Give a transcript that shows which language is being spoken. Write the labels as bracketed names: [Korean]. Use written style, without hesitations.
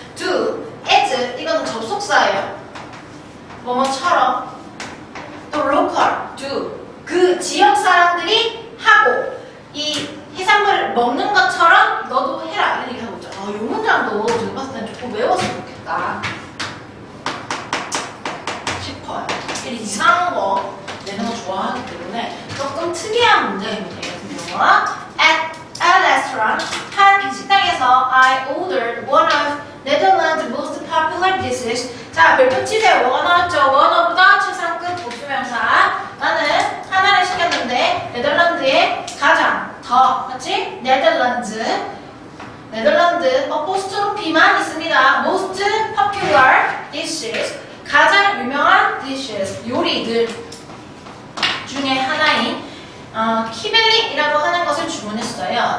[Korean] do, as 이거는 접속사예요. 뭐뭐처럼 또 local, do 그 지역 사람들이 하고 이 해산물을 먹는 것처럼 너도 해라 이런 얘기 하고 있죠. 이 문장도 지금 봤을 땐 조금 외웠으면 좋겠다 싶어요. 이상한 거 내는 거 좋아하기 때문에 조금 특이한 문장입니다. 같은 경우는 [English] At a restaurant, [Korean] 한 식당에서 [English] I ordered one of Netherlands' most popular dishes. [Korean] 자, 별표치대 뭐가 나왔죠? One of보다 최상급 복수명사. 나는 하나를 시켰는데 네덜란드의 가장 더 맞지? 네덜란드 어포스트로피만 있습니다. [English] Most popular dishes [Korean] 가장 유명한 dishes 요리들 중에 하나인 키벨릭이라고 하는 것을 주문했어요.